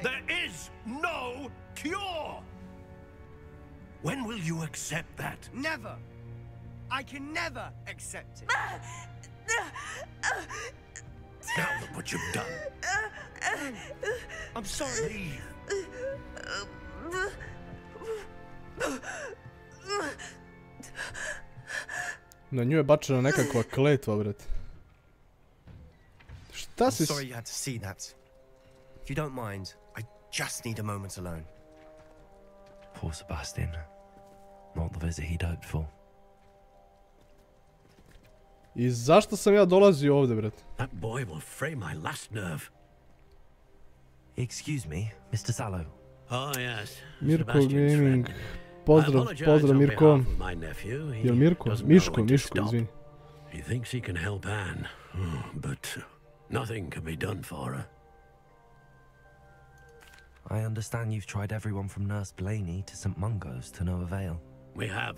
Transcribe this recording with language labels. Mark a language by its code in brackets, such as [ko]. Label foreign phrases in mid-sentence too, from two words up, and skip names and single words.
[en] There is no cure! When will you accept that? Never. I can never accept it. Now look what you've done. I'm sorry. Leave. [bs] Na nju je bačena nekakva kletva, bret. Šta [en] I'm [bs] si... [en] sorry you had to see that. If you don't mind, I just need a moment alone. Poor Sebastian. Not the visit he'd hoped for. [bs] I zašto sam ja dolazio ovdje, bret? [en] That boy will fray my last nerve. Excuse me, Mr. Sallow. Oh, yes. [bs] Mirko [en] Sebastian's Gaming. friend. [bs] Pozdrav, [en] I apologize [bs] pozdrav [en] on [bs] Mirko. [en] behalf of my nephew. He [bs] Jel Mirko? [en] doesn't know [bs] Miško, [en] when to [bs] Miško, [en] stop. [bs] izvini. [en] He thinks he can help Anne, but nothing can be done for her. I understand you've tried everyone from Nurse Blaney to St. Mungo's to no avail. We have.